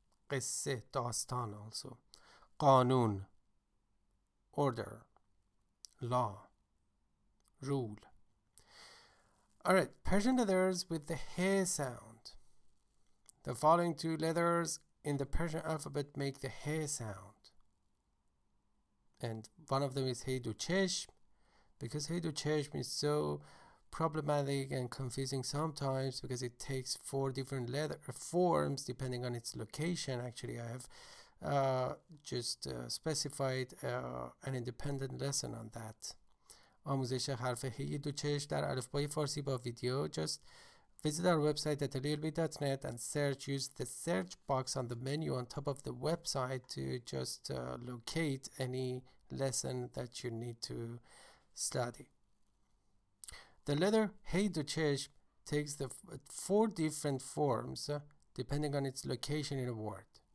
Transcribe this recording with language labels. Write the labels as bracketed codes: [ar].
[fa] قصه, داستان also. [en] قانون, order, law, rule. Alright, Persian letters with the he sound. The following two letters in the Persian alphabet make the he sound. And one of them is hey do cheshm, because hey do cheshm is so problematic and confusing sometimes because it takes 4 different letter forms depending on its location. Actually, I have just specified an independent lesson on that. [fa] آموزش حرف هی دو چشم در الفبای فارسی با ویدیو. [en] Just visit our website at LELB.net and use the search box on the menu on top of the website to just locate any lesson that you need to study. The letter hey do cheshm takes the 4 different forms depending on its location in a word.